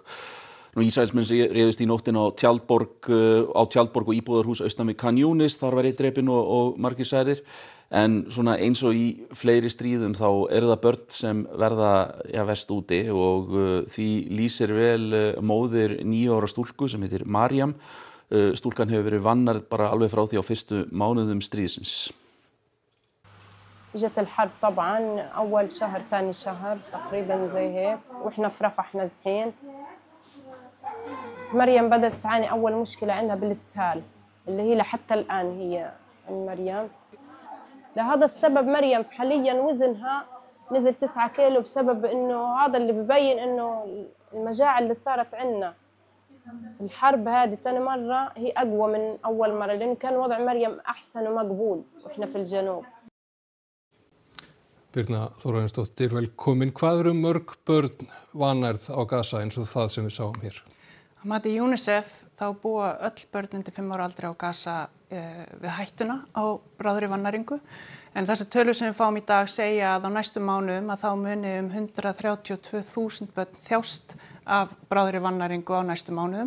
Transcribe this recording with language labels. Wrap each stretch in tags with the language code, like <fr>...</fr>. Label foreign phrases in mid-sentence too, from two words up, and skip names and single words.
<is>Ísraelsmenn réðust í nóttin á tjaldborg og íbúðarhús austan við Khan Yunis, þar var einn drepinn og margir særðir. En svona eins og í fleiri stríðum þá það börn sem verða verst úti og því lýsir vel móðir 9 ára stúlku sem heitir Mariam. Stúlkan hefur verið vannærð bara alveg frá því á fyrstu mánuðum stríðsins.</is> <ar>جت الحرب طبعا أول شهر ثاني شهر تقريبا زي هيك وإحنا في رفح نازحين. مريم بدأت تعاني أول مشكلة عندها بالإسهال اللي هي لحتى الآن هي مريم. لهذا السبب مريم حاليا وزنها نزل 9 كيلو بسبب إنه هذا اللي ببين إنه المجاعة اللي صارت عندنا. الحرب هذه ثاني مرة هي أقوى من أول مرة لأن كان وضع مريم أحسن ومقبول وإحنا في الجنوب.</ar> <is>Birna Þórarinsdóttir, velkomin. Hvað mörg börn vanærð á Gaza eins og það sem við sáum hér? Að mati UNICEF þá búa öll börn undir 5 ára aldri á Gaza við hættuna á bráðri vannæringu. En þessi tölur sem við fáum í dag segja að á næstu mánuðum að þá muni 132.000 börn þjást af bráðri vannæringu á næstu mánuðum.</is>